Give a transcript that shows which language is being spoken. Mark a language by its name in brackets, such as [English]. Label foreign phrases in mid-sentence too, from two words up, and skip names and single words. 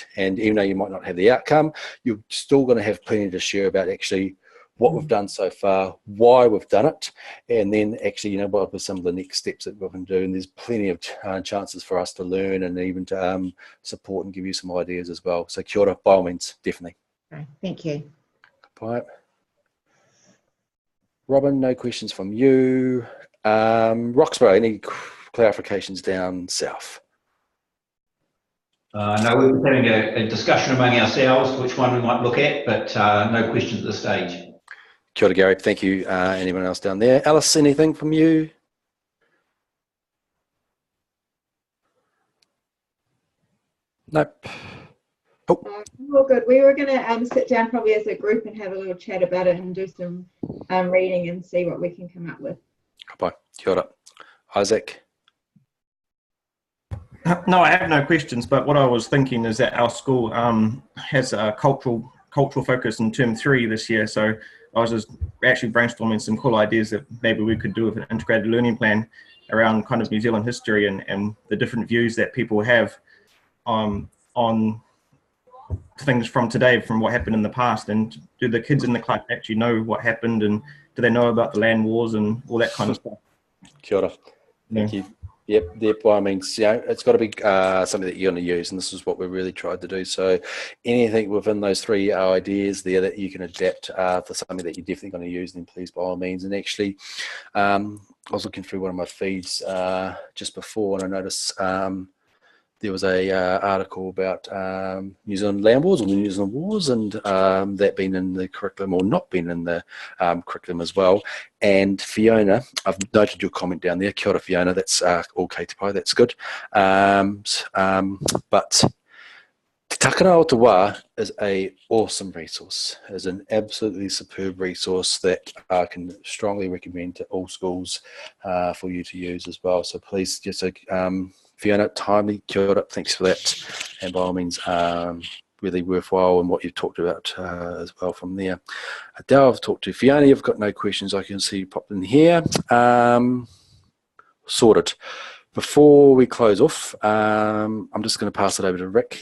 [English] And even though you might not have the outcome, you're still going to have plenty to share about actually what we've done so far, why we've done it, and then actually, you know, what are some of the next steps that we can do. And there's plenty of chances for us to learn and even to support and give you some ideas as well. [Māori] So kia ora, [English] by all means, definitely. Okay, thank you. Bye. Robin, no questions from you. Roxborough, any clarifications down south? No, we were having a discussion among ourselves which one we might look at, but no questions at this stage. [Māori] Kia ora, [English] Gary. Thank you. Anyone else down there? Alice, anything from you? Nope. Oh. All good. We were going to sit down probably as a group and have a little chat about it and do some reading and see what we can come up with. Bye. [Māori] Kia ora. [English] Isaac? No, I have no questions, but what I was thinking is that our school has a cultural focus in term 3 this year, so I was just actually brainstorming some cool ideas that maybe we could do with an integrated learning plan around kind of New Zealand history and the different views that people have on things from today, from what happened in the past. And do the kids in the class actually know what happened, and do they know about the land wars and all that kind of stuff? [Māori] Kia ora. [English] Thank you. Yep, by all means, you know, it's got to be something that you're going to use, and this is what we really tried to do. So anything within those 3 ideas there that you can adapt for something that you're definitely going to use, then please, by all means. And actually, I was looking through one of my feeds just before, and I noticed there was a article about New Zealand land wars or the New Zealand wars, and that being in the curriculum or not being in the curriculum as well. And Fiona, I've noted your comment down there. [Māori] Kia ora, Fiona. [English] That's all Katipai. That's good. But Te Takana o Te Wā is an awesome resource. Is an absolutely superb resource that I can strongly recommend to all schools for you to use as well. So please just Fiona, timely, [Māori] kia ora, [English] thanks for that. And by all means, really worthwhile and what you've talked about as well from there. Adele, I've talked to Fiona, you've got no questions I can see popped in here. Sorted. Before we close off, I'm just going to pass it over to Rick.